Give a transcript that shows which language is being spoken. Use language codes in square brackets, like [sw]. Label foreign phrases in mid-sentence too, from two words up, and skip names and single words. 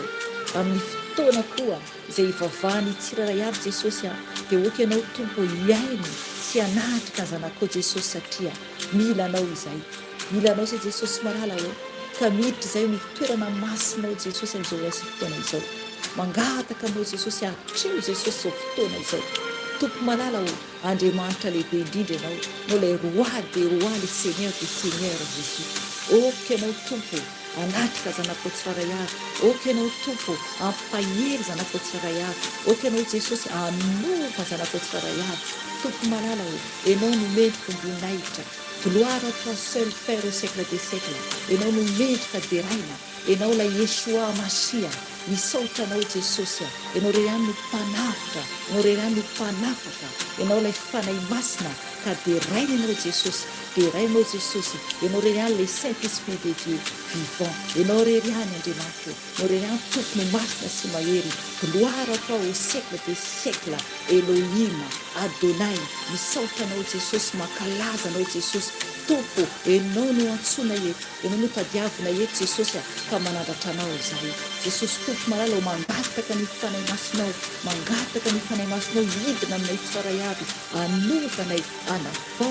[mg] Amin'ny fotoana koa izay hivavahany tsiraray avy Jesosy dia ianao tompo hiaino sy anatrika zanakao Jesosy, satria mila anao izay. Mila anao izay Jesosy malala ao. Ka miditra izay ny toerana masinao Jesosy amin'izao ora sy fotoana izao. mangataka anao jesosy atreo jesosy zao fotoana izao tompo malala ho andriamanitra lehibe indrindra ianao no lay [fr] roi de roi le seigneur de seigneur jésus [mg] oka ianao tompo anatrika zanako tsiraray avy oka ianao tompo ampahery zanako tsiraray avy oka ianao jesosy anova zanako tsiraray avy tompo malala ho ianao nomendrika omboninahitra [fr] gloire à toi seul père au siècle des siècles [mg] ianao nomendrika deraina ianao lay Yeshua Masia misaotra anao jesosy ianao re ihany no mpanafika ianao re ihany no mpanafaka ianao lay fanay masina ka deraina ianao jesosy derainao jesosy ianao re ihany [fr] le saint esprit de Dieu vivant [mg] ianao re ihany andriamanitra ianao re ihany tompony masina sy mahery [fr] gloire à toi au siècle des siècles [mg] Elohim Adonai misaotra anao jesosy mankalaza anao jesosy tompo ianao no antsoina eto ianao no tadiavina eto jesosy ka manandratra anao izahay jesosy tompo malala ho mangataka ny fanay masinao mangataka ny fanay masinao hidina aminay tsaray avy anovanay anavao